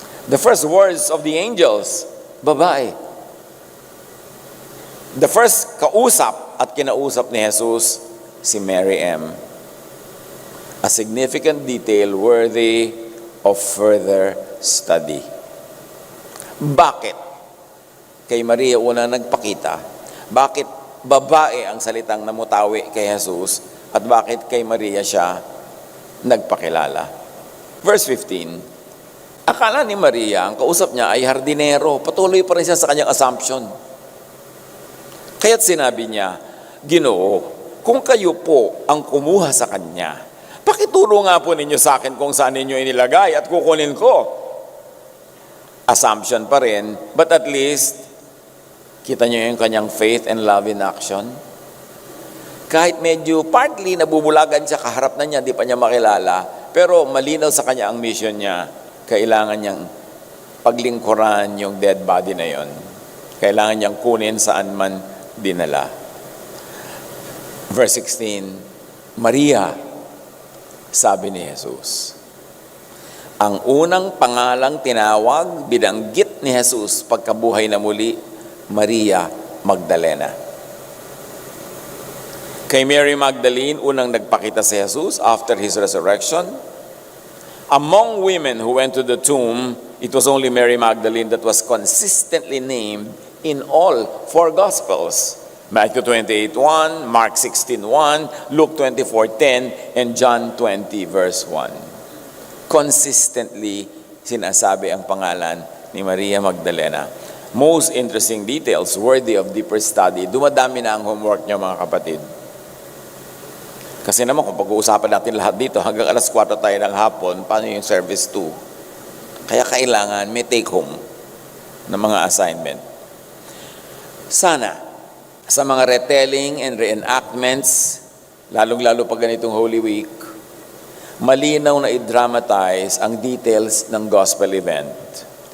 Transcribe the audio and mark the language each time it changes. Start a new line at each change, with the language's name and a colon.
English: The first words of the angels, babae. The first
Filipino: kausap at kinausap ni Jesus, si Mary M.
English: A significant detail worthy of further study.
Filipino: Bakit kay Maria una nagpakita? Bakit babae ang salitang namutawi kay Jesus? At bakit kay Maria siya nagpakilala? Verse 15, akala ni Maria, ang kausap niya ay hardinero. Patuloy pa rin siya sa kanyang assumption. Kaya't sinabi niya, Ginoo, kung kayo po ang kumuha sa kanya, pakituro nga po ninyo sa akin kung saan ninyo inilagay at kukunin ko. Assumption pa rin,
English: but at least,
Filipino: kita niyo yung kanyang
English: faith and love in action.
Filipino: Kahit medyo partly nabubulagan siya, kaharap na niya, di pa niya makilala, pero malinaw sa kanya ang mission niya, kailangan niyang paglingkuran yung dead body na yon. Kailangan niyang kunin saan man dinala. Verse 16, Maria, sabi ni Jesus. Ang unang pangalang tinawag, binanggit ni Jesus pagkabuhay na muli, Maria Magdalena. Kay Mary Magdalene, unang nagpakita si Jesus
English: after His resurrection. Among women who went to the tomb, it was only Mary Magdalene that was consistently named in all four Gospels. Matthew 28:1, Mark 16:1, Luke 24:10, and John 20 verse 1.
Filipino: Consistently sinasabi ang pangalan ni Maria Magdalena.
English: Most interesting details worthy of deeper study.
Filipino: Dumadami na ang homework niyo mga kapatid. Kasi naman kung pag-uusapan natin lahat dito, hanggang alas 4 tayo ng hapon, paano yung service 2? Kaya kailangan may take home ng mga assignment. Sana, sa mga retelling and reenactments, lalong-lalo pag ganitong Holy Week, malinaw na i-dramatize ang details ng gospel event.